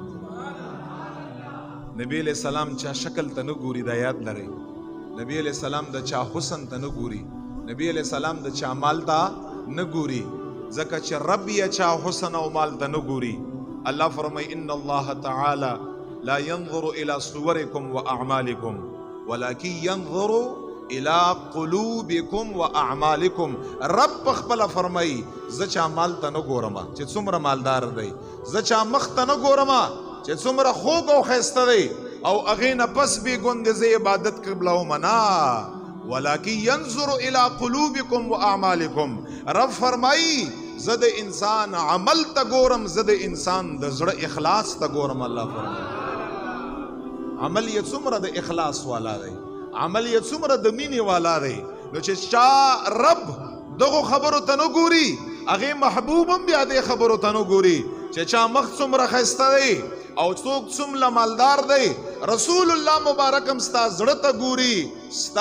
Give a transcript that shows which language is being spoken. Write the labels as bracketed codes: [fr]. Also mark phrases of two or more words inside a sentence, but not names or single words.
[ps] نبی [ar] علیہ السلام [ps] چا شکل ته نه ګوري دا یاد لرئ نبی [ar] علیہ السلام [ps] د چا حسن ته نه ګوري نبی [ar] علیہ السلام [ps] د چا مال ته نه ګوري ځکه چې رب یې چا حسن او مال ته نه ګوري الله فرمای [ar] ان الله تعالی لا ينظر الى صوركم واعمالكم ولكن ينظر الى قلوبكم واعمالكم [ps] رب خپل فرمای ز چا مال ته نه ګورم چې څومره مالدار دی ز چا مخ ته نه ګورم چې څومره خوږ او ښایسته دی او هغې نه پس بې ګوندې زه عبادت قبلوم نه [ar] ولكن ينظر الى قلوبكم واعمالكم [ps] رب فرمای زه د انسان عمل ته ګورم زه د انسان د زړه اخلاص ته ګورم الله فرمای عمل یې څومره د اخلاص والا دی عمل یې څومره د مینې والا دی نو چې چا رب دغو خبرو ته نه ګوري هغې محبوب هم بیا دې خبرو ته نه ګوري چې چا مخ څومره ښایسته دی او څوک څومره مالدار دی رسول الله مبارک هم ستا زړه ته ګوري ستا